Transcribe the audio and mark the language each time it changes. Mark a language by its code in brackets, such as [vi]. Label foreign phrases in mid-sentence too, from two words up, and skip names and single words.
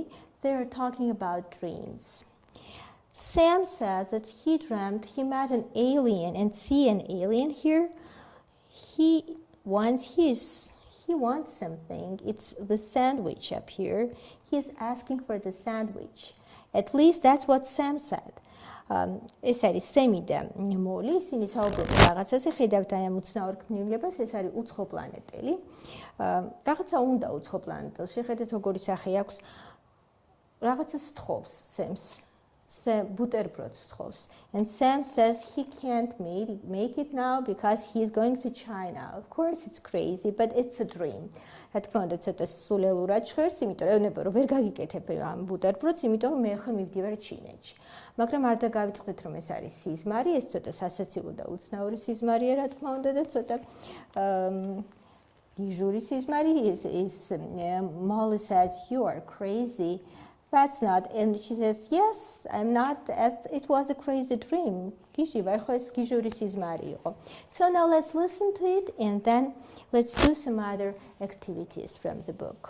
[en] They're talking about dreams. Sam says that he dreamt he met an alien, and see an alien here. He wants something. It's the sandwich up here. He's asking for the sandwich. At least that's what Sam said. [ka] ეს არის სემი და მოლი, ისინი საუბრობენ რაღაცაზე, ხედავთ აი ამ უცნაურ ქმნილებას, ეს არის უცხო პლანეტელი. რაღაცა უნდა უცხო პლანეტელს, შეხედეთ როგორი სახე აქვს. რაღაცა სთხოვს Sam's. ბუტერბროტ სთხოვს. [en] And Sam says he can't make it now because he's going to China. Of course it's crazy, but it's a dream. [ka] რა თქმა უნდა ცოტა სულელურად ჟღერს, იმიტომ რომ ეუბნება რომ ვერ გაგიკეთებ ამ ბუტერბროტს, იმიტომ რომ მე ახლა მივდივარ ჩინეთში. მაგრამ არ დაგავიწყდეთ რომ ეს არის სიზმარი, ეს ცოტა სასაცილო და უცნაური სიზმარია, რა თქმა უნდა და ცოტა გიჟური სიზმარი [en] is Molly says you are crazy. That's not, and she says, yes, I'm not, it was a crazy dream. So now let's listen to it and then let's do some other activities from the book.